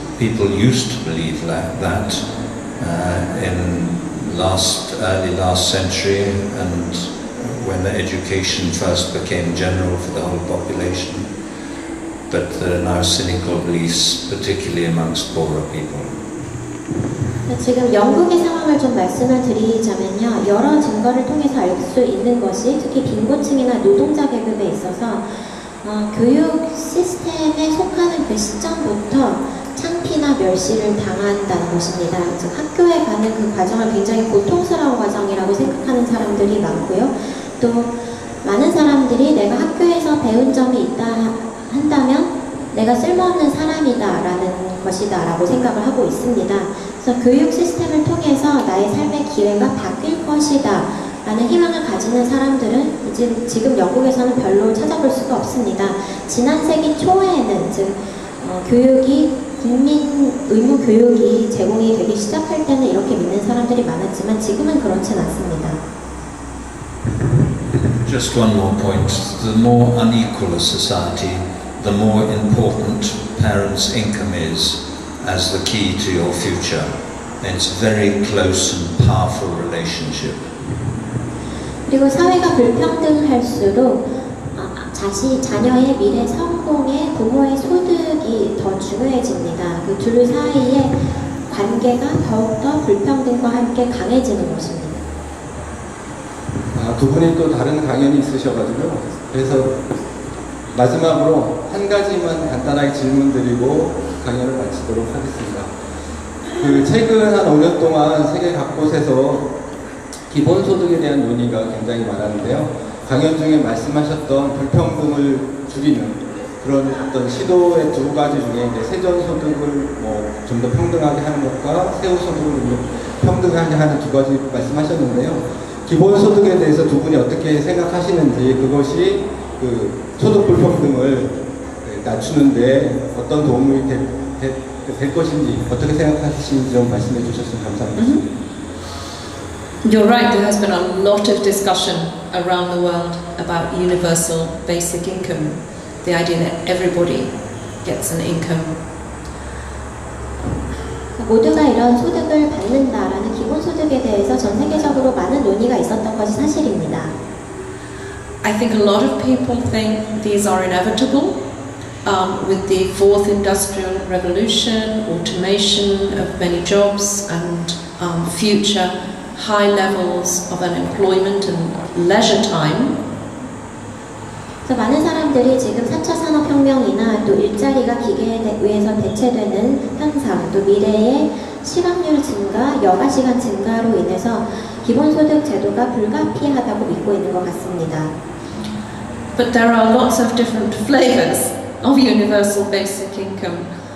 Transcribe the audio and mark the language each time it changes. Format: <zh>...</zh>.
<en>People used to believe that in early last century, and when the education first became general for the whole population, but there are now cynical beliefs, particularly amongst poorer people.</en> <ko>지금 영국의 상황을 좀 말씀을 드리자면요. 여러 증거를 통해서 알 수 있는 것이 특히 빈곤층이나 노동자 계급에 있어서 교육 시스템에 속하는 그 시점부터 창피나 멸시를 당한다는 것입니다. 즉 학교에 가는 그 과정을 굉장히 고통스러운 과정이라고 생각하는 사람들이 많고요. 또 많은 사람들이 내가 학교에서 배운 점이 있다 한다면 내가 쓸모없는 사람이다라는 것이다라고 생각을 하고 있습니다. 그래서 교육 시스템을 통해서 나의 삶의 기회가 바뀔 것이다 라는 희망을 가지는 사람들은 이제 지금 영국에서는 별로 찾아볼 수가 없습니다. 지난 세기 초에는 즉 교육이 국민 의무 교육이 제공이 되기 시작할 때는 이렇게 믿는 사람들이 많았지만 지금은 그렇진 않습니다.</ko> <en>Just one more point. The more unequal a society, the more important parents' income is as the key to your future. And it's a very close and powerful relationship.</en> <ko>그리고 사회가 불평등할수록 자녀의 미래 성공에 부모의 소득이 더 중요해집니다. 그 둘 사이의 관계가 더욱더 불평등과 함께 강해지는 것입니다. 두 분이 또 다른 강연이 있으셔가지고요. 그래서 마지막으로 한 가지만 간단하게 질문드리고 강연을 마치도록 하겠습니다. 그 최근 한 5년 동안 세계 각곳에서 기본소득에 대한 논의가 굉장히 많았는데요. 강연 중에 말씀하셨던 불평등을 줄이는 그런 어떤 시도의 두 가지 중에 이제 세전소득을 좀 더 평등하게 하는 것과 세후소득을 평등하게 하는 두 가지 말씀하셨는데요. 기본소득에 대해서 두 분이 어떻게 생각하시는지, 그것이 그 소득 불평등을 낮추는데 어떤 도움이 될 것인지, 어떻게 생각하시는지 좀 말씀해 주셨으면 감사하겠습니다.</ko> <en>You're right, there has been a lot of discussion around the world about universal basic income, the idea that everybody gets an income.</en> <ko>모두가 이런 소득을 받는다라는 기본소득에 대해서 전 세계적으로 많은 논의가 있었던 것이 사실입니다.</ko> <en>I think a lot of people think these are inevitable. With the fourth industrial revolution, automation of many jobs and future high levels of unemployment and leisure time.</en> <ko>그래서 많은 사람들이 지금 4차 산업혁명이나 또 일자리가 기계에 의해서 대체되는 현상, 또 미래의 실업률 증가, 여가 시간 증가로 인해서 기본소득 제도가 불가피하다고 믿고 있는 것 같습니다.</ko> <en>But there are lots of different flavors of universal basic income.</en>